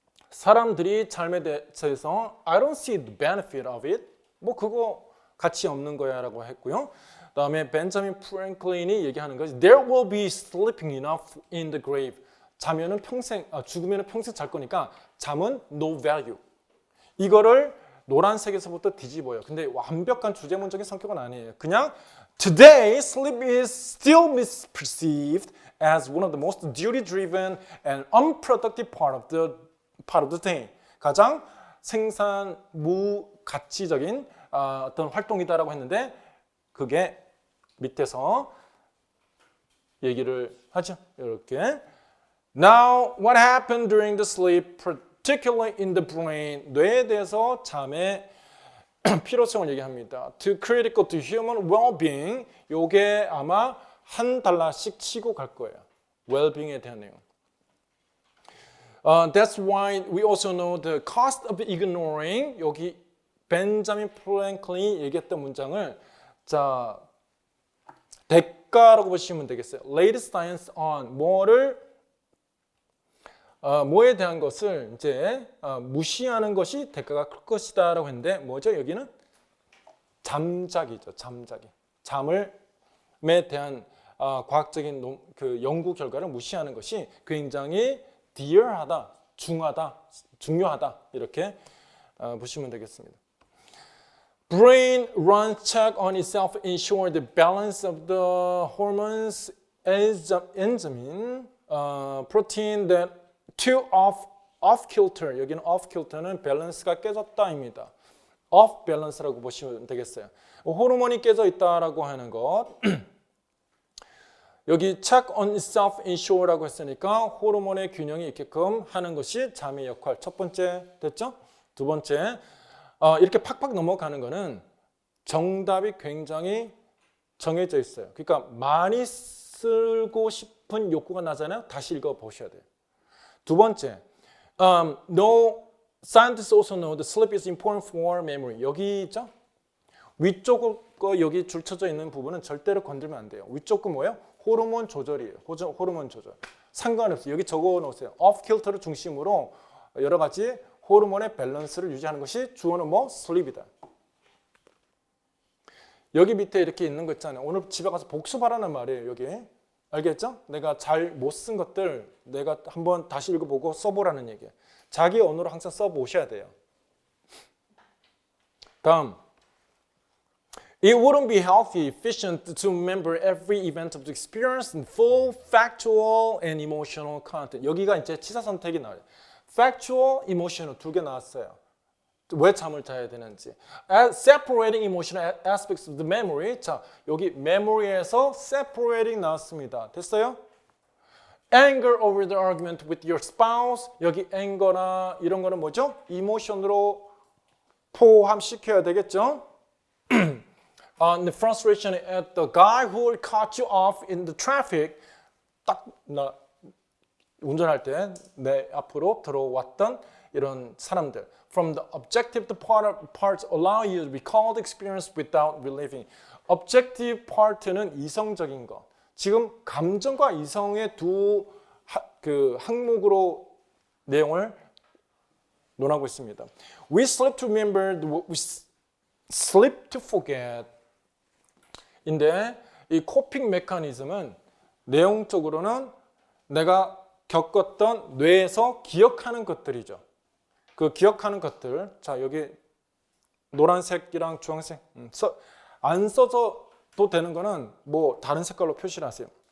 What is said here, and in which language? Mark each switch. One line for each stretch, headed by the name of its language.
Korean: 사람들이 삶에 대해서
English: I don't see the benefit of it.
Korean: 뭐 그거 가치 없는 거야 라고 했고요. 다음에 벤자민 프랭클린이 얘기하는 것이
English: There will be sleeping enough in the grave.
Korean: 자면은 죽으면 평생 잘 거니까 잠은
English: no value.
Korean: 이거를 노란색에서부터 뒤집어요. 근데 완벽한 주제문적인 성격은 아니에요.
English: 그냥 Today sleep is still misperceived as one of the most duty-driven and unproductive part of the day.
Korean: 가장 생산 무가치적인 어떤 활동이다라고 했는데 그게 밑에서 얘기를 하죠. 이렇게.
English: Now, what happened during the sleep, particularly in the brain?
Korean: 뇌에 대해서 잠의 필요성을 얘기합니다.
English: Too critical to human well-being.
Korean: 요게 아마 한 달러씩 치고 갈 거예요. well-being에 대한 내용.
English: That's why we also know the cost of ignoring.
Korean: 여기 벤자민 프랭클린이 얘기했던 문장을 자 대가라고 보시면 되겠어요.
English: Latest science on
Korean: 뭐에 대한 것을 이제 무시하는 것이 대가가 클 것이다라고 했는데 뭐죠? 여기는 잠자기죠. 잠자기. 잠을에 대한 과학적인 그 연구 결과를 무시하는 것이 굉장히 dear하다, 중요하다 이렇게 보시면 되겠습니다.
English: Brain runs check on itself, ensure the balance of the hormones, enzyme, protein that too off kilter.
Korean: 여기는 off kilter는 밸런스가 깨졌다입니다. off balance라고 보시면 되겠어요. 호르몬이 깨져 있다라고 하는 것. 여기 check on itself, ensure라고 했으니까 호르몬의 균형이 있게끔 하는 것이 잠의 역할. 첫 번째 됐죠? 두 번째. 이렇게 팍팍 넘어가는 거는 정답이 굉장히 정해져 있어요. 그러니까 많이 쓰고 싶은 욕구가 나잖아요. 다시 읽어보셔야 돼요.
English: 두 번째, no scientists also know that sleep is important for memory.
Korean: 여기 있죠? 위쪽 거 여기 줄 쳐져 있는 부분은 절대로 건들면 안 돼요. 위쪽 거 뭐예요? 호르몬 조절이에요. 호르몬 조절. 상관없어요. 여기 적어 놓으세요. off kilter를 중심으로 여러 가지 호르몬의 밸런스를 유지하는 것이 주어는 뭐? sleep이다. 여기 밑에 이렇게 있는 거 있잖아요. 오늘 집에 가서 복습하라는 말이에요. 여기. 알겠죠? 내가 잘 못 쓴 것들 내가 한번 다시 읽어보고 써보라는 얘기예요. 자기 언어로 항상 써보셔야 돼요. 다음.
English: It wouldn't be healthy, efficient to remember every event of the experience in full, factual, and emotional content.
Korean: 여기가 이제 치사 선택이 나와요. Factual, emotional 두 개 나왔어요. 왜 잠을 자야 되는지.
English: Separating emotional aspects of the memory.
Korean: 자, 여기 memory에서 separating 나왔습니다. 됐어요?
English: Anger over the argument with your spouse.
Korean: 여기 anger나 이런 거는 뭐죠? emotion으로 포함시켜야 되겠죠?
English: The frustration at the guy who cut you off in the traffic.
Korean: 딱 나 운전할 때 내 앞으로 들어왔던 이런 사람들.
English: From the objective parts allow you to recall the experience without reliving.
Korean: Objective part는 이성적인 것. 지금 감정과 이성의 두 항목으로 내용을 논하고 있습니다.
English: We sleep to remember, we sleep to forget.
Korean: 인데 이 코핑 메커니즘은 내용적으로는 내가 겪었던 뇌에서 기억하는 것들이죠. 그 기억하는 것들. 자, 여기 노란색이랑 주황색 안 써져도 되는 거는 뭐 다른 색깔로 표시를 하세요.